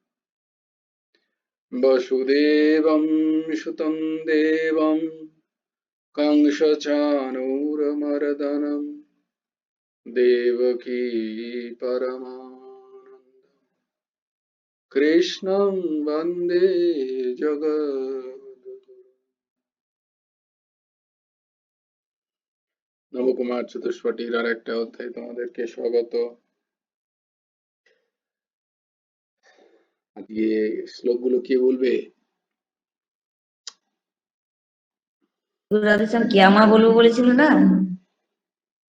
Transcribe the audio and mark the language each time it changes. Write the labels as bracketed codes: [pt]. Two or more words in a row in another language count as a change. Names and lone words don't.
[sa] वसुदेवं सुतं देवं कंसचाणूरमर्दनं देवकी परमानन्दं कृष्णं वन्दे जगद्गुरुं। [bn] নবকুমার চতুষ্পটির আর একটা অধ্যায় তোমাদেরকে স্বাগত। আজকে শ্লোকগুলো কে বলবে? রাধেশ্যাম কি আমা বলবো বলেছিল না?